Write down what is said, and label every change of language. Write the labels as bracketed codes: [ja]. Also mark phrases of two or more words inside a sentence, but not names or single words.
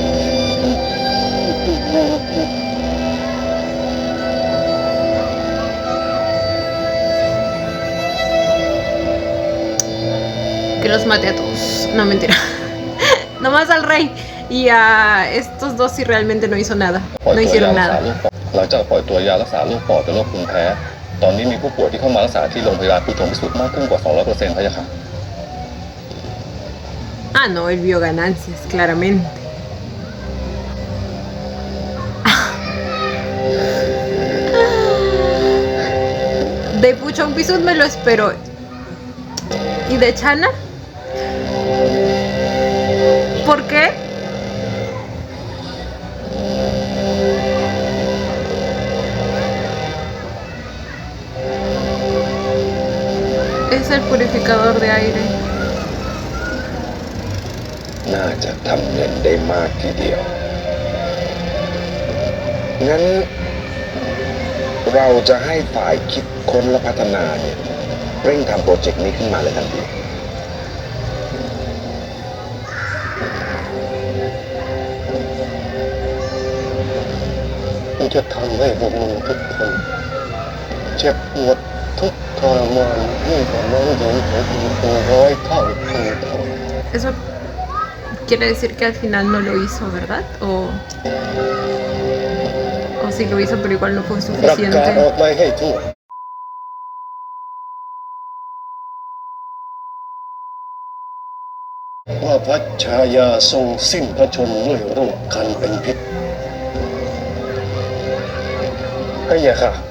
[es] Que los mate a todos. No, mentira. Nomás al rey. Y a estos dos sí realmente no hizo nada. No hicieron nada. [th] หลังจากปล่อยตัวยารักษาโรคปอดและโรคภูมิแพ้ ตอนนี้มีผู้ป่วยที่เข้ามารักษาที่โรงพยาบาลผู้ชมพิสูจน์มากขึ้นกว่า 200%พะยะค่ะ [es] Ah, no, él vio ganancias, claramente. De Puchon Pisut me lo espero. ¿Y de Chana? ¿Por qué? Es el purificador de aire. [th] น่าจะทำเงินได้มากทีเดียว งั้น เราจะให้ฝ่ายคิดค้นและพัฒนาเนี่ยเร่งทำโปรเจกต์นี้ขึ้นมาเลยทันทีกูจะทำให้พวกมึงทุกคนเจ็บปวดทุกข์ทรมานยิ่งกว่าน้องหญิงของกูเป็น100 เท่าพันเท่า [es] Eso quiere decir que al final no lo hizo, ¿verdad? O sí lo hizo, pero igual no fue [th] ประกาศ [es] suficiente. [th] ออกไปให้ทั่วว่าพระชายาทรงสิ้นพระชนม์ด้วยโรคคันเป็นพิษพระยาค่ะ